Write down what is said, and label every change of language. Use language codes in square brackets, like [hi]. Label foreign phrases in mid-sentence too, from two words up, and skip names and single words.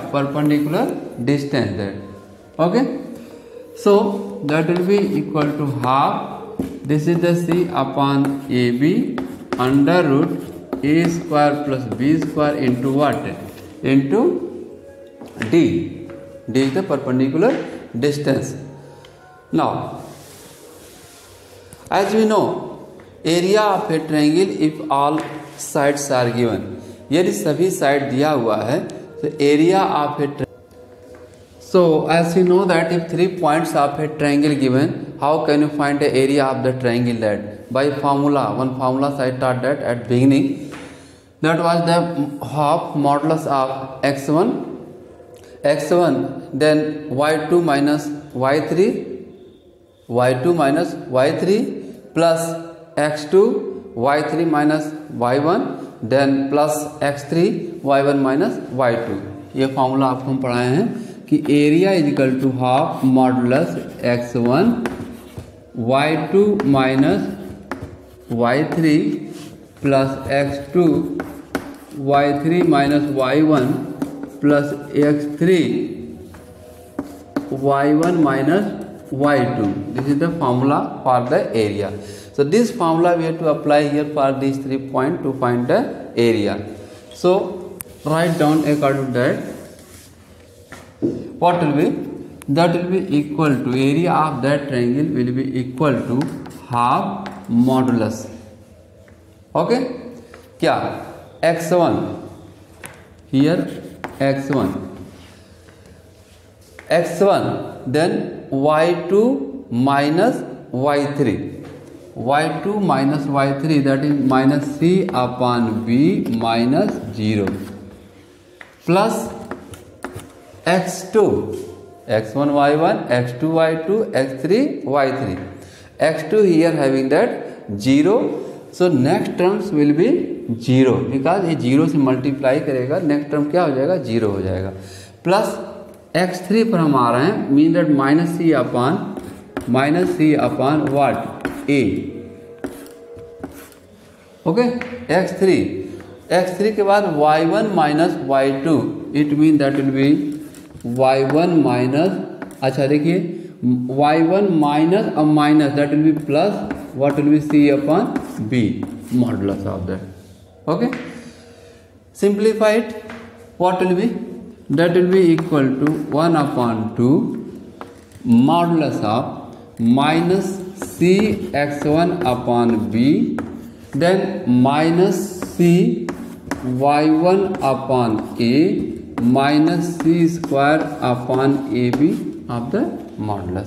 [en] Perpendicular distance that. Okay, so that will be equal to half, this is the C upon AB under root A square plus B square into what? Into D. D is the perpendicular distance. Now as we know, area of a triangle if all sides are given, [hi] यदि सभी साइड दिया हुआ है तो [en] area of a, so as you know that if 3 points of a triangle given, how can you find the area of the triangle? That by formula, one formula I taught that at beginning, that was the half modulus of x1 then y2 minus y3 plus x2 y3 minus y1 then plus x3 y1 minus y2. [hi] ये फॉर्मूला आपको हम पढ़ाए हैं कि [en] area is equal to half modulus x1 y2 minus y3 plus x2 y3 minus y1 plus x3 y1 minus y2. This is the formula for the area. So this formula we have to apply here for these 3 points to find the area. So write down according to that. What will be? That will be equal to area of that triangle will be equal to half modulus. Okay? क्या? x1 here x1 then y2 minus y3 that is minus c upon b minus 0 plus x2 x1 y1 x2 y2 x3 y3 x2 here having that 0, so next terms will be 0 because [hi] ये 0 से मल्टीप्लाई करेगा, [en] next term [hi] क्या हो जाएगा? 0 हो जाएगा. [en] plus x3 [hi] पर हम आ रहे हैं, [en] mean that minus c upon what? a. okay, x3 [hi] के बाद [en] y1 minus y2, it mean that will be y1 minus, [hi] अच्छा देखिए [en] y1 minus and minus that will be plus what will be c upon b modulus of that. ओके, simplified, what will be? That will be equal to 1 upon 2 modulus of minus c x1 upon b then minus c y1 upon a minus c square upon ab of the modulus.